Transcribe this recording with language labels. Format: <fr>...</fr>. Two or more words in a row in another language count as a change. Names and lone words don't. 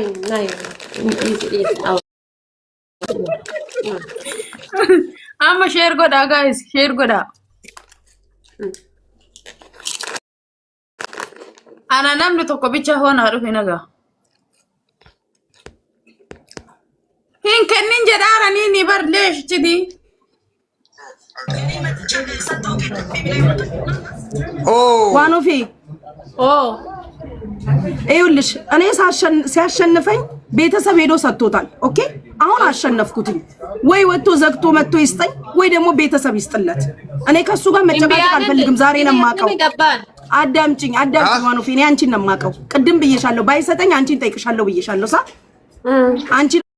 <om>Amma sheer godhaa guys sheer godhaa. Ana namni tokko bicha hoonaa dhufe nagaa. Hin kennin jedhaaranii ni barleeshchiti.</om> <am>ዋኑ ፊ ይኸውልሽ እኔ ሲያሸንፈኝ ቤተሰብ ሄዶ ሰጥቶታል። ኦኬ አሁን አሸነፍኩትኝ። ወይ ወጥቶ ዘግቶ መጥቶ ይስጠኝ ወይ ደግሞ ቤተሰብ ይስጥለት። እኔ ከሱ ጋር መጨቃጨቅ አልፈልግም። ዛሬ ነው የማውቀው። አዳምጪኝ ዋኑ ፊ እኔ አንቺን ነው የማውቀው። ቅድም ብዬሻለሁ። ባይሰጠኝ አንቺን ጠይቅሻለሁ ብዬሻለሁ። አንቺ</am>